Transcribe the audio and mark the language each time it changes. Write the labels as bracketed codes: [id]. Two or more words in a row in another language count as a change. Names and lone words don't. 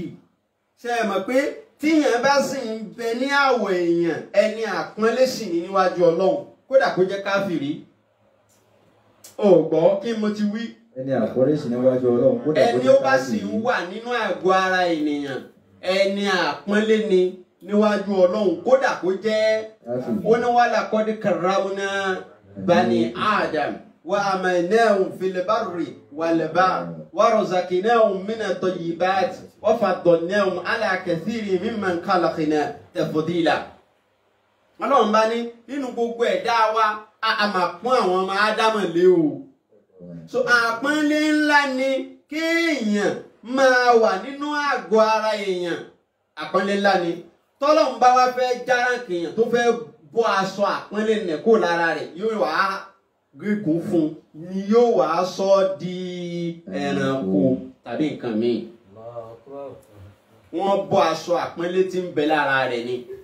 [yo] Ṣé ẹ mọ̀ pé tíyàn bá sì ń bẹ ní àwọ̀ èèyàn ẹni àpọ́nlé sì ní níwájú Ọlọ́run kódà kó jẹ́ káfìrí. Ò gbọ́ kí mo ti wí. Ẹni àpọ́nlé sì níwájú Ọlọ́run kódà kó jẹ́ káfìrí. Ẹni ó bá sì ń wà nínú àgọ́ ara ènìyàn ẹni àpọ́nlé ni níwájú Ọlọ́run kódà kó jẹ́ ó ní wàhálà kọ́dí [ar] كرمنا بني آدم وحملناهم في البر والبحر ورزقناهم من الطيبات وفضلناهم على كثير ممن خلقنا تفضيلا. [yo] Ọlọ́run bá ní nínú gbogbo ẹ̀dá wa a máa pọ́n àwọn ọmọ Ádámọ̀ lé o. So àpọ́nlé ńlá ni kéèyàn máa wà nínú àgọ́ ara èèyàn àpọ́nlé ńlá ni tọ́lọ́run bá wá fẹ́ járáǹkì èèyàn tó fẹ́ bọ́ aṣọ àpọ́nlé nẹ̀ kó lára rẹ̀ yóò wá gígùn fún ni yóò wá sọ di ẹranko tàbí nǹkan míì wọ́n bọ́ aṣọ àpọ́nlé tí ń bẹ lára rẹ̀ ni.